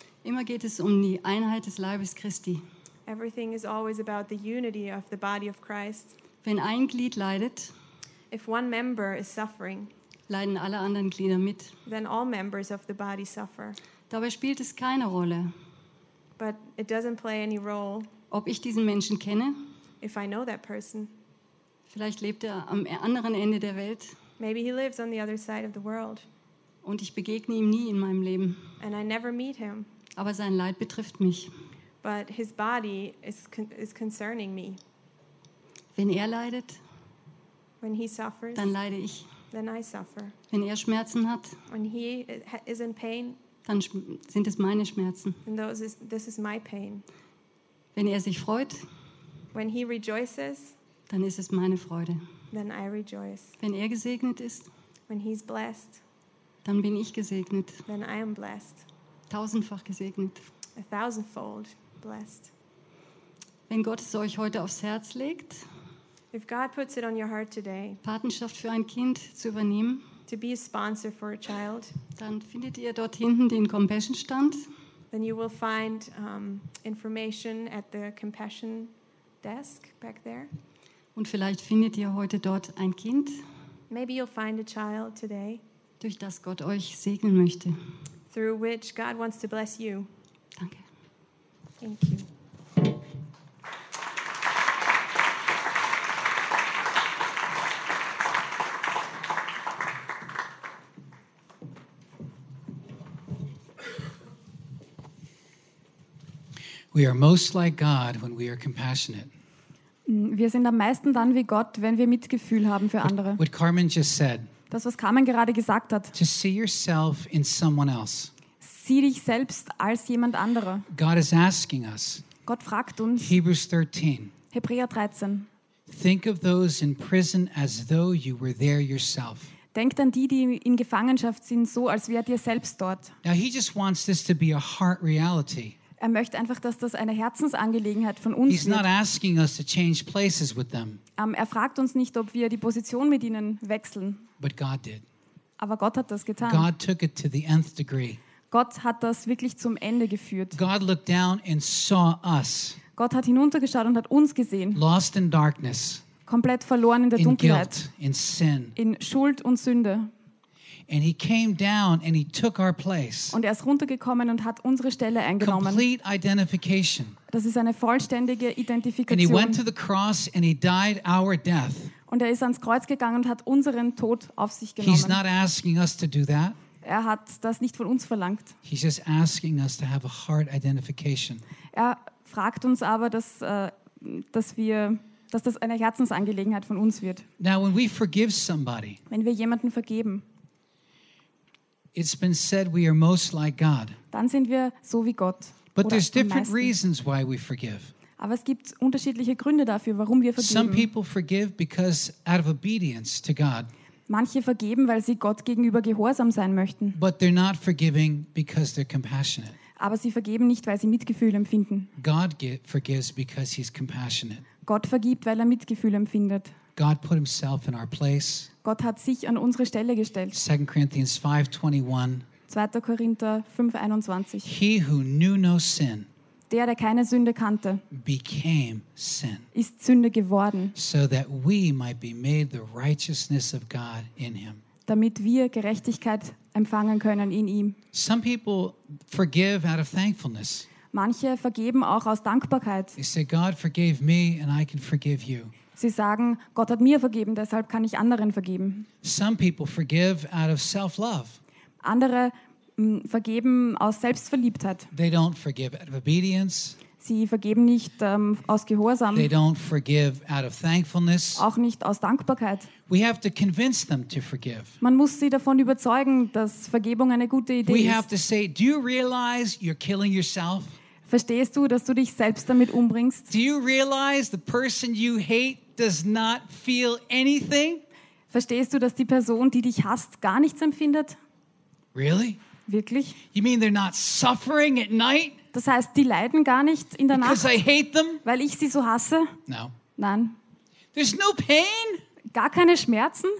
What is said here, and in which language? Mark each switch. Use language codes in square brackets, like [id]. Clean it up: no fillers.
[de] Immer geht es um die Einheit des Leibes Christi. [en] Everything is always about the unity of the body of Christ. [de] Wenn ein Glied leidet, [en] if one member is suffering, [de] leiden alle anderen Glieder mit. [en] Then all members of the body suffer. [de] Dabei spielt es keine Rolle, [en] but it doesn't play any role, [de] ob ich diesen Menschen kenne. [en] If I know that person. [de] Vielleicht lebt er am anderen Ende der Welt. [en] Maybe he lives on the other side of the world. [de] Und ich begegne ihm nie in meinem Leben. [en] And I never meet him. [de] Aber sein Leid betrifft mich. [en] But his body is concerning me. [de] Wenn er leidet, [en] when he suffers, [de] dann leide ich. [en] Then I suffer. [de] Wenn er Schmerzen hat, [en] when he is in pain, [de] dann sind es meine Schmerzen. [en] And this is my pain. [de] Wenn er sich freut, [en] when he rejoices, [de] dann ist es meine Freude. [en] Then I rejoice. [de] Wenn er gesegnet ist, [en] when he's blessed, [de] dann bin ich gesegnet. [en] Then I am blessed. [de] Tausendfach gesegnet. [en] A thousandfold blessed. [de] Wenn Gott es euch heute aufs Herz legt, [en] if God puts it on your heart today, [de] Patenschaft für ein Kind zu übernehmen, [en] to be a sponsor for a child, [de] dann findet ihr dort hinten den Compassion-Stand. [en] Then you will find information at the Compassion desk back there. [de] Und vielleicht findet ihr heute dort ein Kind, [en] maybe you'll find a child today, [de] durch das Gott euch segnen möchte. [en] Through which God wants to bless you. [de] Danke. [en] Thank you. We are most like God when we are compassionate. [de] Wir sind am meisten dann wie Gott, wenn wir Mitgefühl haben für andere. [en] What Carmen just said. [de] Das, was Carmen gerade gesagt hat. [en] To see yourself in someone else. [de] Sieh dich selbst als jemand anderer. [en] God is asking us. [de] Gott fragt uns. [en] Hebrews 13. [de] Hebräer 13. [en] Think of those in prison as though you were there yourself. [de] Denkt an die, die in Gefangenschaft sind, so als wärt ihr selbst dort. [en] Now he just wants this to be a heart reality. [de] Er möchte einfach, dass das eine Herzensangelegenheit von uns [en] He's [de] wird. [en] Not asking us to change places with them. [de] Er fragt uns nicht, ob wir die Position mit ihnen wechseln. [en] But God did. [de] Aber Gott hat das getan. [en] God took it to the nth degree. [de] Gott hat das wirklich zum Ende geführt. [en] God looked down and saw us. [de] Gott hat hinuntergeschaut und hat uns gesehen. [en] Lost in darkness. [de] Komplett verloren in der [en] in [de] Dunkelheit. [en] Guilt, in sin. [de] In Schuld und Sünde. [en] And he came down and he took our place. [de] Und er ist runtergekommen und hat unsere Stelle eingenommen. [en] Complete identification. [de] Das ist eine vollständige Identifikation. [en] And he went to the cross and he died our death. [de] Und er ist ans Kreuz gegangen und hat unseren Tod auf sich genommen. [en] He's not asking us to do that. [de] Er hat das nicht von uns verlangt. [en] He's just asking us to have a heart identification. [de] Er fragt uns aber, dass das eine Herzensangelegenheit von uns wird. [en] Now when we forgive somebody. [de] Wenn wir jemanden vergeben. [en] It's been said we are most like God. [de] Dann sind wir so wie Gott. [en] But there's different reasons why we forgive. [de] Aber es gibt unterschiedliche Gründe dafür, warum wir vergeben. [en] Some people forgive because out of obedience to God. [de] Manche vergeben, weil sie Gott gegenüber gehorsam sein möchten. [en] But they're not forgiving because they're compassionate. [de] Aber sie vergeben nicht, weil sie Mitgefühl empfinden. [en] God forgives because he's compassionate. [de] Gott vergibt, weil er Mitgefühl empfindet. [en] God put himself in our place. [de] Gott hat sich an unsere Stelle gestellt. [en] 2 Corinthians 5:21. [de] 2. Korinther 5:21. [en] He who knew no sin. [de] Der keine Sünde kannte. [en] Became sin. [de] Ist Sünde geworden. [en] So that we might be made the righteousness of God in him. [de] Damit wir Gerechtigkeit empfangen können in ihm. [en] Some people forgive out of thankfulness. [de] Manche vergeben auch aus Dankbarkeit. [en] They say, God forgave me and I can forgive you. [de] Sie sagen, Gott hat mir vergeben, deshalb kann ich anderen vergeben. [en] Some people forgive out of self-love. [de] Andere vergeben aus Selbstverliebtheit. [en] They don't forgive out of obedience. [de] Sie vergeben nicht aus Gehorsam. [en] They don't forgive out of thankfulness. [de] Auch nicht aus Dankbarkeit. [en] We have to convince them to forgive. [de] Man muss sie davon überzeugen, dass Vergebung eine gute Idee [en] we [de] ist. [en] We have to say, do you realize you're killing yourself? [de] Verstehst du, dass du dich selbst damit umbringst? [en] Do you realize the person you hate does not feel anything? [de] Verstehst du, dass die Person, die dich hasst, gar nichts empfindet? [en] Really? [de] Wirklich? [en] You mean they're not suffering at night? [de] Das heißt, die leiden gar nicht in der [en] Because [de] Nacht? [en] I hate them? [de] Weil ich sie so hasse? [en] No. [de] Nein. [en] There's no pain? [de] Gar keine Schmerzen?